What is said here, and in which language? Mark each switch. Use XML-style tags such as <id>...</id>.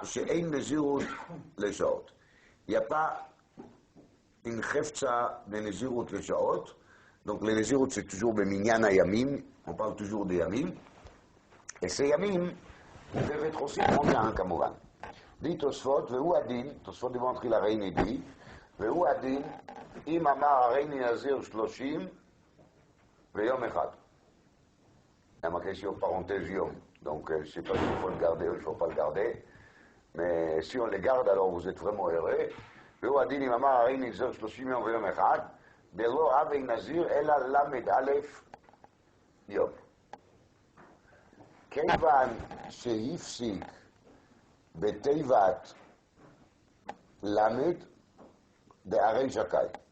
<he>שאין נזירות לשעות.</he> <fr>Il n'y a pas une</fr> <he>חפצה בנזירות לשעות.</he> <fr>Donc les נזירות c'est toujours</fr> <he>במניין הימים,</he> <fr>on parle toujours des ימים. Et ces ימים peuvent être aussi 31 כמובן. dit</fr> <he>תוספות, והוא הדין, תוספות דיבור מתחיל הרייני די, והוא הדין, אם אמר הרייני נזיר 30 ויום אחד.</he> <fr>Il y a marqué sur parenthèse yom. Donc, je ne sais pas s'il faut le garder ou il ne faut pas le garder. Mais si on le garde, alors vous êtes vraiment heureux.</fr> <he>והוא הדין אם אמר הריני נזיר 30 יום ויום אחד, דלא הווי נזיר אלא ל"א יום. כיוון שהפסיק בתיבת למד דהרי זכאי.</he>